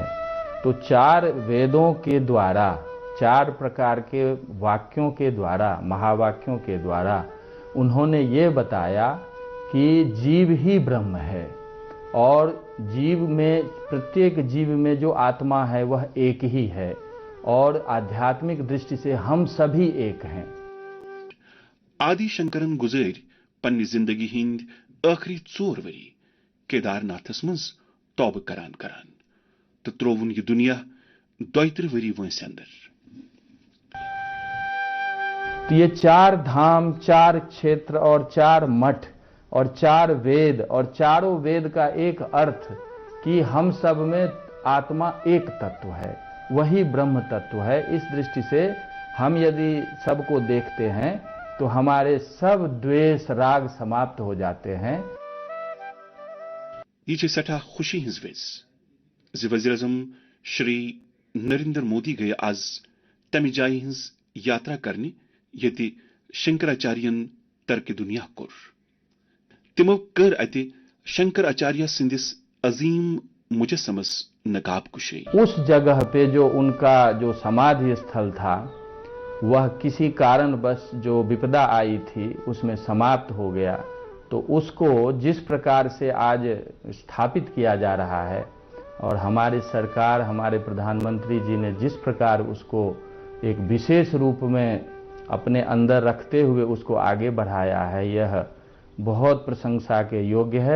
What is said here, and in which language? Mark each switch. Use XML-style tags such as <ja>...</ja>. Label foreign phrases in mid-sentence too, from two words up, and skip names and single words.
<hi>तो 4 वेदों के द्वारा, 4 प्रकार के वाक्यों के द्वारा, महावाक्यों के द्वारा उन्होंने ये बताया कि जीव ही ब्रह्म है और जीव में, प्रत्येक जीव में जो आत्मा है वह एक ही है और आध्यात्मिक दृष्टि से हम सभी एक हैं।</hi> <ks>आदि शंकरन गुजर पन्नी जिंदगी हिंद आखिरी 4 वरी केदारनाथस मंज तौब करान तो त्रोवन ये दुनिया 22 वरी वंस अंदर।</ks> <hi>तो ये 4 धाम, 4 क्षेत्र और 4 मठ और 4 वेद, और चारों वेद का एक अर्थ कि हम सब में आत्मा एक तत्व है, वही ब्रह्म तत्व है। इस दृष्टि से हम यदि सबको देखते हैं तो हमारे सब द्वेष राग समाप्त हो जाते हैं।</hi> <ks>ये सठा खुशी हिंज वेज वज़ीर आज़म श्री नरेंद्र मोदी गए आज तमि जाय हिंज यात्रा करने ये शंकराचार्यन तरक दुनिया कोर। तिमो कर अति शंकराचार्य सिंदिस अजीम मुजस्समस नकाब कुशे।</ks> <hi>उस जगह पे जो उनका जो समाधि स्थल था वह किसी कारणवश जो विपदा आई थी उसमें समाप्त हो गया, तो उसको जिस प्रकार से आज स्थापित किया जा रहा है और हमारी सरकार, हमारे प्रधानमंत्री जी ने जिस प्रकार उसको एक विशेष रूप में अपने अंदर रखते हुए उसको आगे बढ़ाया है, यह बहुत प्रशंसा के योग्य है।</hi>